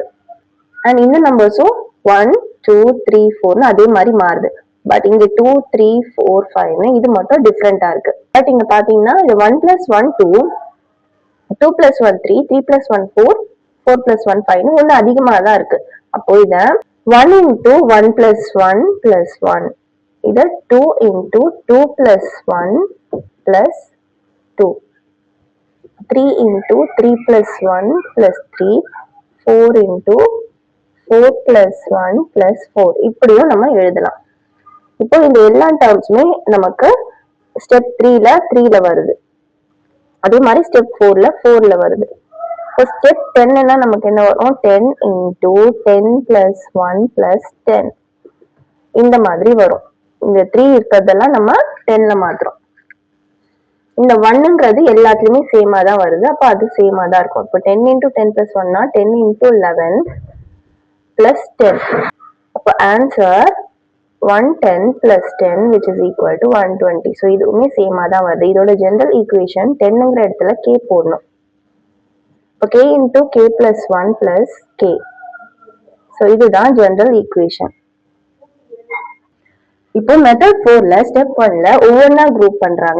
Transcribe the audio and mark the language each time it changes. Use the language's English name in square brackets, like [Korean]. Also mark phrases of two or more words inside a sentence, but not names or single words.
[Tamil] அண்ட் இந்த நம்பர்ஸும் 1 2 3 4ன்னு அதே மாதிரி மாறுது. பட் இங்க 2 3 4 5ன்னு இது மட்டும் டிஃப்ரெண்டா இருக்கு. பட் இங்க பாத்தீங்கன்னா இது 1 plus 1 2, 2 plus 1 3, 3 plus 1 4, 4 plus 1 5ன்னு ஒண்ணு அதிகமா தான் இருக்கு. அப்போ இத 1 into 1 plus 1 plus 1, இத 2 into 2 plus 1 plus 2, 3 into 3 plus 1 plus 3, 4 into 4 plus 1 plus 4 இப்படியும் நம்ம எழுதலாம். இப்போ இந்த எல்லா டேர்ம்ஸுமே நமக்கு ஸ்டெப் 3ல வருது. அதே மாதிரி ஸ்டெப் 4ல வருது. இப்போ ஸ்டெப் 10னா நமக்கு என்ன வரும்? 10 into 10 plus 1 plus 10 இந்த மாதிரி வரும். இந்த 3 இருக்கிறதெல்லாம் நம்ம 10ல மாத்துறோம். இந்த 1ங்கிறது எல்லாத்துலயுமே சேமா தான் வருது. அப்ப அது சேமா தான் இருக்கும். இப்போ 10 into 10 plus 1னா 10 into 11 plus 10. [English] அப்போ ஆன்சர் 110 plus 10 which is equal to 120. [Tamil] ஸோ இதுவுமே சேமா தான் வருது. இதோட [English] general equation [Tamil] 10ங்கிற இடத்துல k போடணும். இப்போ k into k plus 1 plus k. ஸோ இதுதான் [English] general equation. [Tamil] இப்போ மெத்தட் 4ல ஸ்டெப் 1ல ஒவ்வொன்னா குரூப் பண்றாங்க.